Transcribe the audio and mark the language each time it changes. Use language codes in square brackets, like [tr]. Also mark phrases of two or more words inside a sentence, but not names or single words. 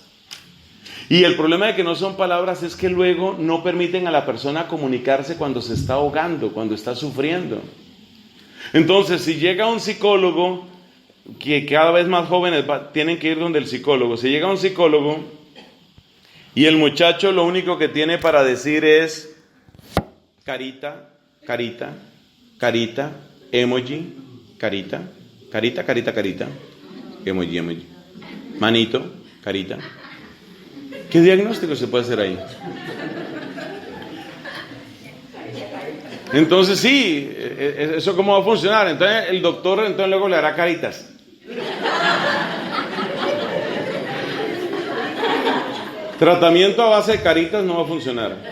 [es] Y el problema de que no son palabras es que luego no permiten a la persona comunicarse cuando se está ahogando, cuando está sufriendo. Entonces, si llega un psicólogo, que cada vez más jóvenes tienen que ir donde el psicólogo, si llega un psicólogo y el muchacho lo único que tiene para decir es carita, carita, carita, emoji, carita, carita, carita, carita, emoji, emoji, manito, carita. ¿Qué diagnóstico se puede hacer ahí? Entonces sí, ¿eso cómo va a funcionar? Entonces el doctor luego le hará caritas. Tratamiento a base de caritas no va a funcionar.